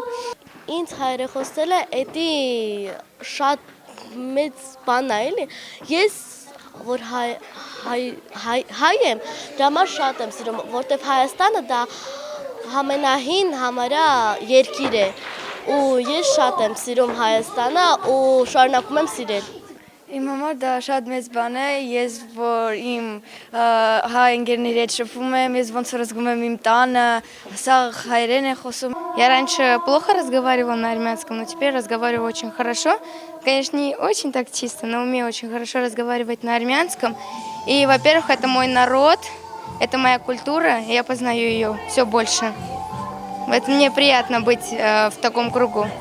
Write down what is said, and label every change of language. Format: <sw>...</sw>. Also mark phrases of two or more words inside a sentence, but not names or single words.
<hy>Ինձ հայրը խոսել է, էդի շատ մեծ բան է, էլի։ Ես որ հայ եմ, դրա համար շատ եմ սիրում, որտեվ Հայաստանը դա ամենահին համարյա երկիր է, ու ես շատ եմ սիրում Հայաստանը ու շարունակում եմ սիրել։ Իմ համար դա շատ մեծ բան է, ես որ իմ հայ ընկերների հետ շփվում եմ, ես ոնց որ զգում եմ իմ տանը, սա հայերեն է խոսում։</hy> <ru>Я раньше плохо разговаривала на армянском, но теперь разговариваю очень хорошо. Конечно, не очень так чисто, но умею очень хорошо разговаривать на армянском. И, во-первых, это мой народ, это моя культура, и я познаю ее все больше. Это мне приятно быть в таком кругу.</ru>